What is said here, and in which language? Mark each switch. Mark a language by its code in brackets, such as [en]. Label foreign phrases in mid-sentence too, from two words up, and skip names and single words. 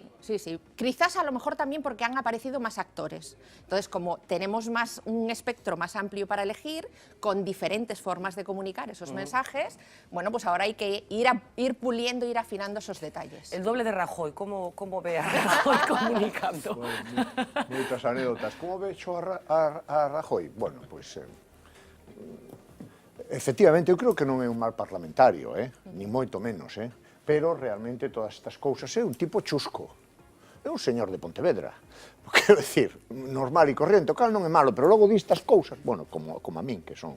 [es] Quizás a lo mejor también porque han aparecido más actores. Entonces, como tenemos un espectro más amplio para elegir, con diferentes formas de comunicar esos mensajes, bueno, pues ahora hay que ir puliendo, ir afinando esos detalles. El doble de Rajoy, ¿cómo ve a Rajoy comunicando? [gl] Moitas anécdotas. Como ve a Rajoy? Bueno, pues... efectivamente, eu creo que non é un mal parlamentario, ni moito menos, pero realmente todas estas cousas é un tipo chusco, é un señor de Pontevedra, quero decir, normal e corriente, o cal non é malo, pero logo di estas cousas, bueno, como a min, que son